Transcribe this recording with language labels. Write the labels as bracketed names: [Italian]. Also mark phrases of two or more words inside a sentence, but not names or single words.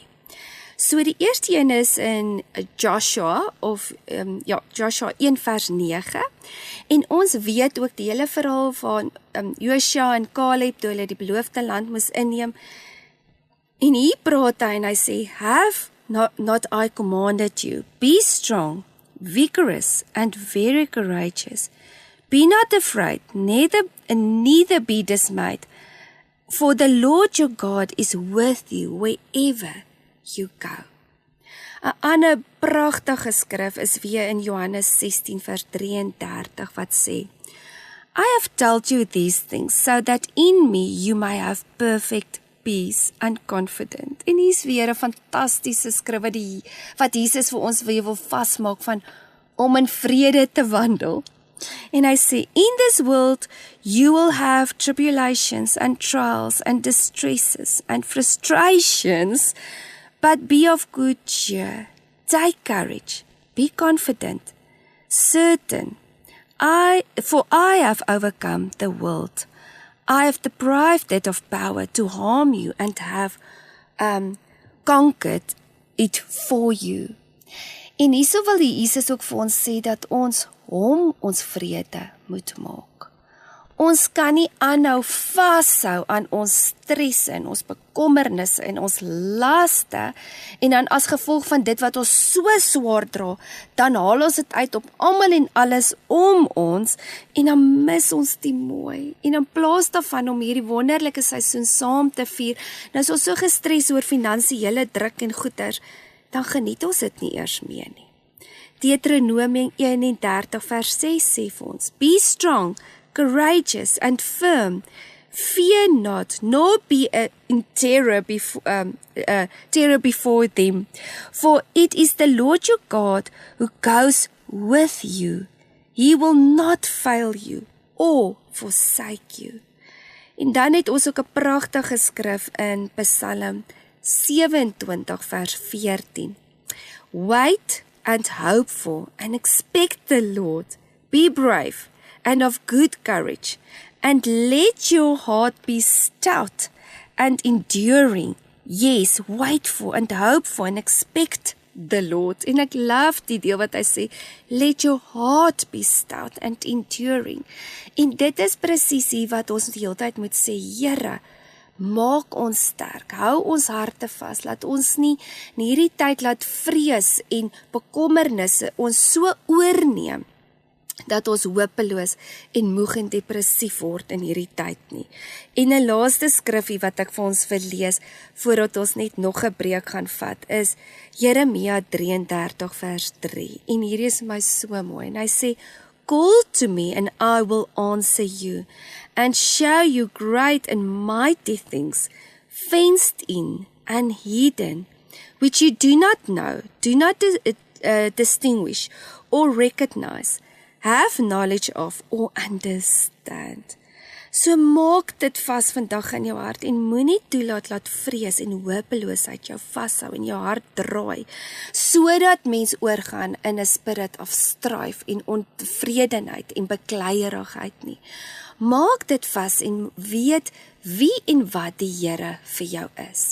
[Afrikaans] So die eerste een is in Joshua Joshua 1 vers 9 en ons weet ook die hele verhaal van Josua en Caleb toe hulle die beloofde land moes inneem. En hier praat hy en hy sê, [English] have not I commanded you, be strong, vigorous and very courageous. Be not afraid, neither be dismayed, for the Lord your God is with you wherever you go. [Afrikaans] 'n ander pragtige skrif is weer in Johannes 16 vers 33 wat sê, [English] I have told you these things so that in me you may have perfect peace and confident. [Afrikaans] En hier is weer 'n fantastiese skrif wat Jesus vir ons wil vasmaak van om in vrede te wandel. En hy sê, [English] in this world you will have tribulations and trials and distresses and frustrations, but be of good cheer. Take courage, be confident, certain. For I have overcome the world. I have deprived it of power to harm you and have conquered it for you. [Afrikaans] En hierso wil die Jesus ook vir ons sê dat ons hom ons vrede moet maak. Ons kan nie aanhou vashou aan ons stresse en ons bekommernisse en ons laste en dan as gevolg van dit wat ons so swaar dra, dan haal ons dit uit op almal en alles om ons en dan mis ons die mooi. En in plaas daarvan om hierdie wonderlike seisoen saam te vier, nou is ons so gestres oor finansiële druk en goeders, dan geniet ons dit nie eers meer nie. Deuteronomium 31 vers 6 sê vir ons, [English] be strong, courageous and firm, fear not, nor be in terror before them, for it is the Lord your God who goes with you. He will not fail you or forsake you. [Afrikaans] En dan het ons ook 'n pragtige skrif in Psalm 27 vers 14. [English] Wait and hope for and expect the Lord. Be brave and of good courage, and let your heart be stout and enduring. Yes, wait for and hope for and expect the Lord. [Afrikaans] En ek love die deel wat hy sê, [English] let your heart be stout and enduring. [Afrikaans] En dit is presies wat ons die hele tyd moet sê, Here, maak ons sterk, hou ons harte vas, laat ons nie in hierdie tyd laat vrees en bekommernisse ons so oorneem, dat ons hopeloos en moeg en depressief word in hierdie tyd nie. En 'n laaste skrifgie wat ek vir ons verlees, voordat ons net nog 'n breek gaan vat, is Jeremia 33 vers 3. En hierdie is my so mooi, en hy sê, [English] call to me and I will answer you, and show you great and mighty things, fenced in and hidden, which you do not know, do not distinguish or recognize, have knowledge of or understand. [Afrikaans] So maak dit vas vandag in jou hart en moenie toelaat dat vrees en hopeloosheid jou vashou en jou hart draai, sodat mens oorgaan in 'n [English] spirit of strife [Afrikaans] en ontevredenheid en bekleierigheid nie. Maak dit vas en weet wie en wat die Here vir jou is.